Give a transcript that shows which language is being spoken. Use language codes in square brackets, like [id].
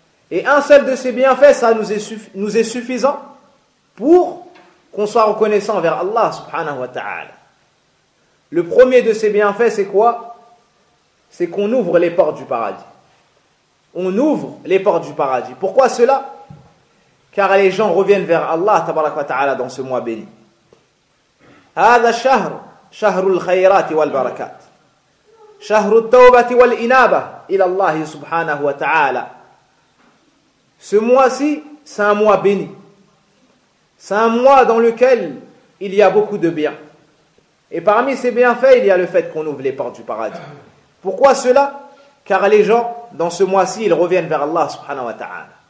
[fr] Et un seul de ces bienfaits, ça nous est suffisant pour qu'on soit reconnaissant envers Allah subhanahu wa ta'ala. Le premier de ces bienfaits, c'est quoi ? C'est qu'on ouvre les portes du paradis. On ouvre les portes du paradis. Pourquoi cela ? Car les gens reviennent vers Allah tabarak wa ta'ala dans ce mois béni. [ar] هذا الشهر شهر الخيرات والبركات شهر التوبة والإنابة إلى الله سبحانه وتعالى. [fr] Ce mois-ci, c'est un mois béni. C'est un mois dans lequel il y a beaucoup de bien. Et parmi ces bienfaits, il y a le fait qu'on ouvre les portes du paradis. Pourquoi cela ? Car les gens, dans ce mois-ci, ils reviennent vers Allah subhanahu wa ta'ala.